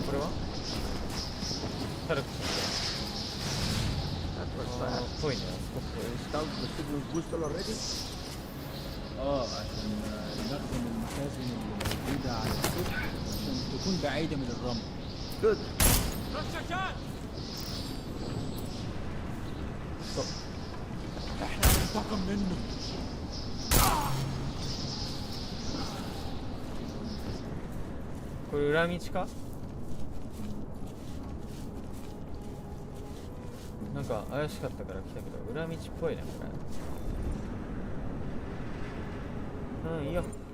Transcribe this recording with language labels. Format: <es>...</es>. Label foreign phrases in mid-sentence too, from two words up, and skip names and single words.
<ja>これはタルクさんっぽいね。</ja> <ar>عشان نخدم المخازن اللي موجودة على السطح عشان تكون بعيدة من الرمل. Good. رشاشات. احنا هننتقم منه.</ar> <ja>これ裏道か？なんか怪しかったから来たけど裏道っぽいねこれ。うん、いいよ。いい。</ja>